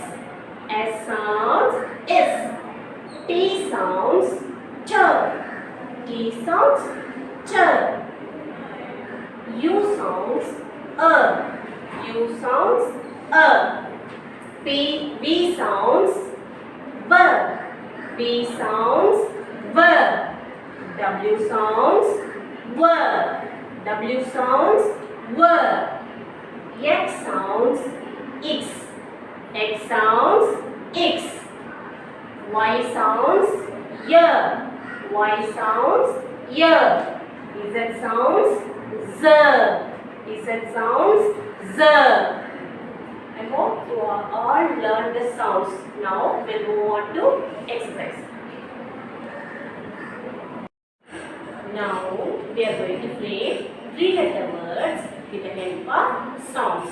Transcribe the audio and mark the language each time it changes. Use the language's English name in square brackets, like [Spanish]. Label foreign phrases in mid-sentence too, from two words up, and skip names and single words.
[English] S sounds S. T sounds Ch. T sounds Ch. U sounds U sounds V sounds V. V sounds V. W sounds W. W sounds W. X sounds X. X sounds X. Y sounds Y. Y sounds Y. Z sounds Z. Z sounds Z. I hope you all learned the sounds. Now we'll move on to exercise. Now we are going to play 3-letter words with the help of sounds.